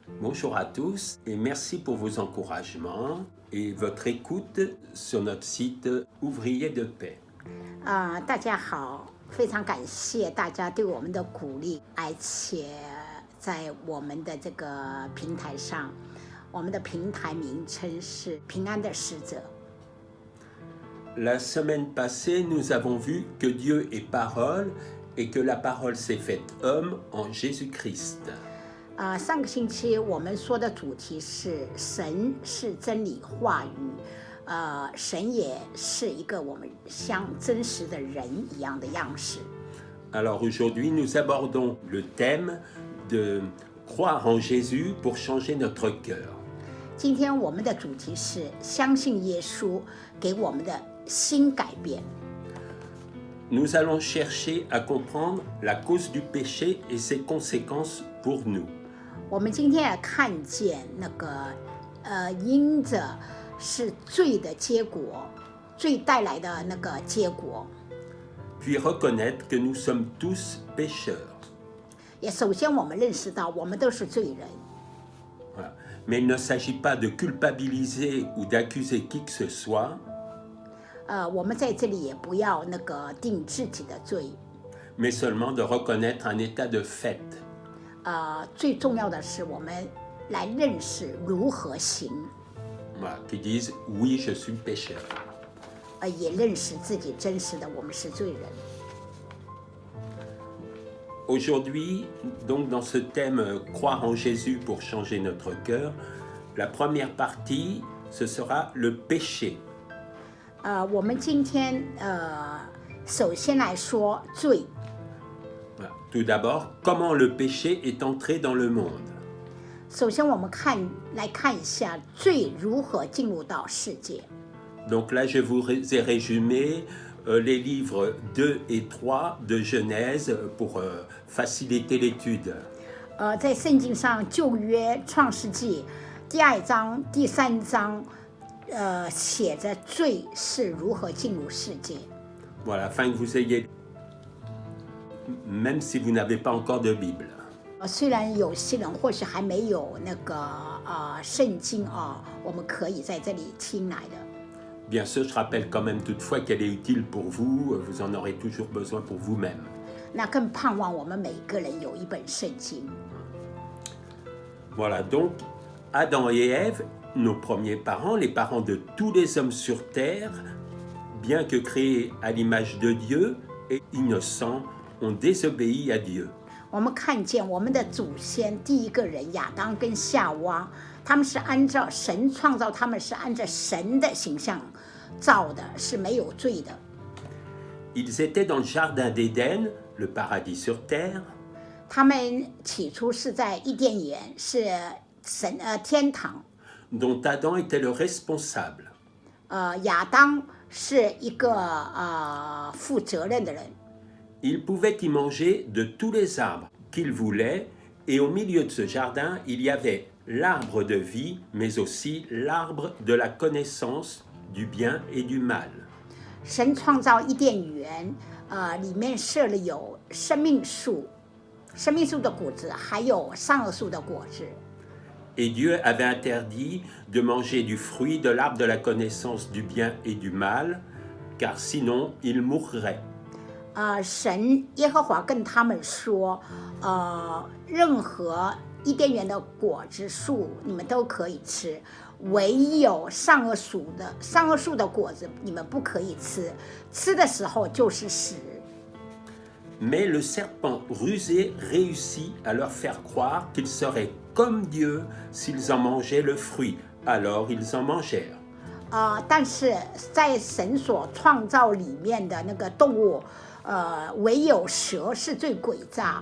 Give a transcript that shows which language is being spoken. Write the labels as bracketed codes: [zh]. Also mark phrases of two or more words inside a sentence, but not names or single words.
[fr] Bonjour à tous et merci pour vos encouragements et votre écoute sur notre site Ouvriers de paix. [zh] 大家好，非常感谢大家对我们的鼓励，而且在我们的这个平台上，我们的平台名称是平安的使者。 [fr] La semaine passée, nous avons vu que Dieu est parole et que la parole s'est faite homme en Jésus-Christ. [zh] 上个星期我们说的主题是神是真理话语，神也是一个我们像真实的人一样的样式。 [fr] Alors aujourd'hui, nous abordons le thème de croire en Jésus pour changer notre cœur. [zh] 今天我们的主题是相信耶稣给我们的心改变。 [fr] Nous allons chercher à comprendre la cause du péché et ses conséquences pour nous. [zh] 我们今天也看见那个因着是罪的结果，罪带来的那个结果。 [fr] Puis reconnaître que nous sommes tous pécheurs. [zh] 也首先我们认识到我们都是罪人。 [fr] Voilà. Mais il ne s'agit pas de culpabiliser ou d'accuser qui que ce soit. [zh] 我们在这里也不要那个定自己的罪。 [fr] Mais seulement de reconnaître un état de fait. [zh] 最重要的是我们来认识如何行。 [fr] Voilà, qui disent oui, je suis pécheur. [zh] 也认识自己真实的我们是罪人。 [fr] Aujourd'hui, donc dans ce thème croire en Jésus pour changer notre cœur, la première partie, ce sera le péché. [zh] 我们今天首先来说罪。 [fr] Voilà. Tout d'abord, comment le péché est entré dans le monde. [zh] 首先我们来看一下罪如何进入到世界。 [fr] Donc là, je vous ai résumé les livres 2 et 3 de Genèse pour faciliter l'étude. [zh] 在圣经上旧约创世纪第2章第3章写着罪是如何进入世界。 [fr] Voilà, afin que vous ayez, même si vous n'avez pas encore de Bible. [zh] 虽然有些人或许还没有那个圣经我们可以在这里听来的。 [fr] Bien sûr, je rappelle quand même toutefois qu'elle est utile pour vous, vous en aurez toujours besoin pour vous-même. [zh] 那更盼望我们每个人有一本圣经。 [fr] Voilà, donc Adam et Ève, nos premiers parents, les parents de tous les hommes sur terre, bien que créés à l'image de Dieu et innocents, ont désobéi à Dieu. [zh] 我们看见我们的祖先第一个人亚当跟夏娃，他们是按照神创造，他们是按照神的形象造的，是没有罪的。 [fr] Ils étaient dans le jardin d'Éden, le paradis sur terre. [zh] 他们起初是在伊甸园，是天堂。 [fr] Dont Adam était le responsable. [zh] 亚当是一个负责任的人。 [fr] Il pouvait y manger de tous les arbres qu'il voulait, et au milieu de ce jardin, il y avait l'arbre de vie, mais aussi l'arbre de la connaissance du bien et du mal. [zh] 神创造伊甸园，里面设了有生命树的果子，还有善恶树的果子。 [fr] Et Dieu avait interdit de manger du fruit de l'arbre de la connaissance du bien et du mal, car sinon ils mourraient. [zh] 神耶和华跟他们说，任何伊甸园的果子树你们都可以吃，唯有善恶树的果子你们不可以吃，吃的时候就是死。 [fr] Mais le serpent rusé réussit à leur faire croire qu'ils seraient comme Dieu s'ils en mangeaient le fruit. Alors ils en mangèrent. [zh] 但是在神所创造里面的那个动物，唯有蛇是最诡诈。